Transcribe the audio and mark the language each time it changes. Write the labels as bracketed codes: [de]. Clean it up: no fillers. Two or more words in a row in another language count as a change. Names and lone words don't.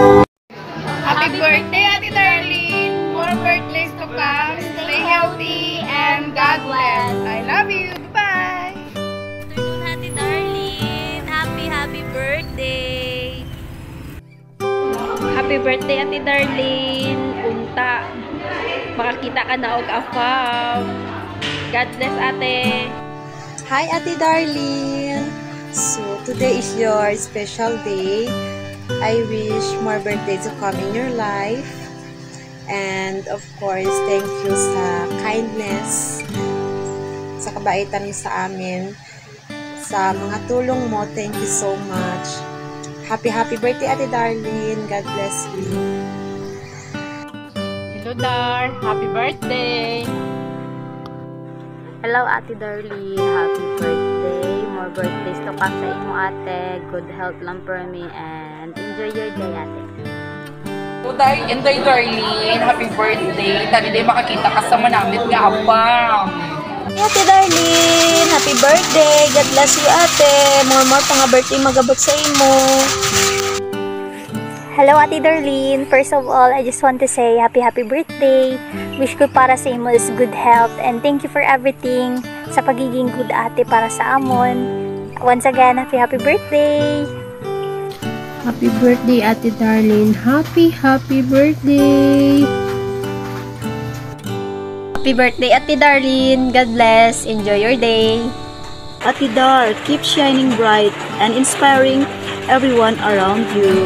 [en] Happy birthday, Ate Darlene! More birthdays to come. Stay healthy and God bless. I love you. Bye! Afternoon, Ate Darlene. Happy birthday. Happy birthday, Ate Darlene. Unta. [ceb] Makakita ka na og afam. [en] God bless, Ate. Hi, Ate Darlene. So, today is your special day. I wish more birthdays to come in your life. And of course, thank you sa kindness, [tl] sa kabaitan mo sa amin, sa mga tulong mo. [en] Thank you so much. Happy birthday, Ate Darlene. God bless you. Hello, Dar. Happy birthday! Hello, Ate Darlene. Happy birthday. More birthdays to come [hil] sa imo, [en] ate. Good health lang for me and enjoy your day, ate. So, enjoy, Darlene. Happy birthday. [hil] Dali day makakita ka sa manamit nga abang. [en] Ate Darlene, happy birthday. God bless you, ate. [hil] More pa nga birthday magabot sa imo. [en] Hello, Ate Darlene. First of all, I just want to say happy birthday. [hil] Wish ko para sa imo [en] is good health and thank you for everything [hil] sa pagiging good ate para sa amon. [en] Once again, happy birthday. Happy birthday, Ate Darlene. Happy birthday. Happy birthday, Ate Darlene. God bless. Enjoy your day. Ate Dar, keep shining bright and inspiring everyone around you.